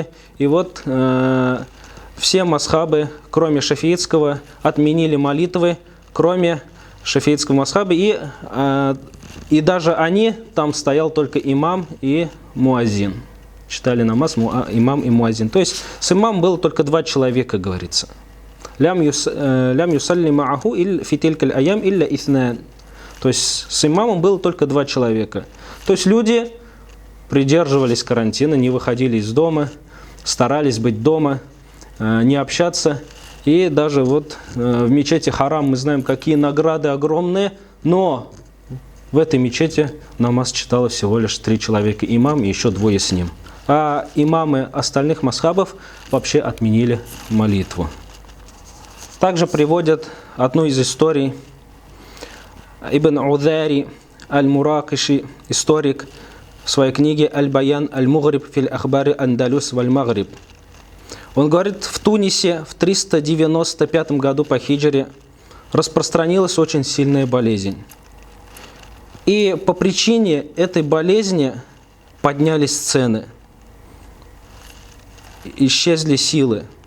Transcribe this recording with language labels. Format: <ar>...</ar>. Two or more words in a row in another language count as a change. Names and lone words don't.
<ru>И вот все масхабы, кроме шафиитского, отменили молитвы, кроме шафиитского масхаба. И даже они, там стоял только имам и муазин. Читали намаз имам и муазин. То есть с имамом было только 2 человека, говорится.</ru> <ar>لم يصل معه في تلك الأيام إلا اثنان.</ar> <ru>То есть с имамом было только 2 человека. То есть люди придерживались карантина, не выходили из дома, старались быть дома, не общаться. И даже вот в мечети Харам мы знаем, какие награды огромные, но в этой мечети намаз читало всего лишь 3 человека, имам и еще 2 с ним. А имамы остальных масхабов вообще отменили молитву. Также приводят одну из историй. Ибн Удари аль-Муракиши, историк, в своей книге «Аль-Баян аль-Мугриб фил ахбари андалюс валь-Магриб». Он говорит, в Тунисе в 395 году по хиджре распространилась очень сильная болезнь. И по причине этой болезни поднялись цены, исчезли силы.</ru>